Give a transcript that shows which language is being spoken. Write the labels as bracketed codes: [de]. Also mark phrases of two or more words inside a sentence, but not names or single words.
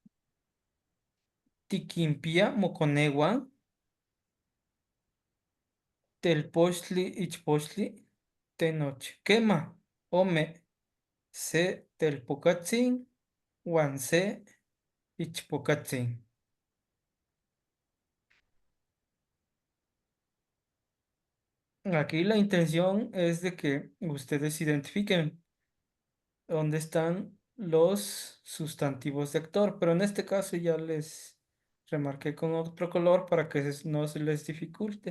[nah] Tiquimpia, Moconewan, Telpochtli, Ichpochtli, Tenoch, Quema, Ome, Se Telpocatzin, Wan Se Ichpocatzin. [es] Aquí la intención es de que ustedes identifiquen dónde están los sustantivos de actor, pero en este caso ya les remarqué con otro color para que no se les dificulte.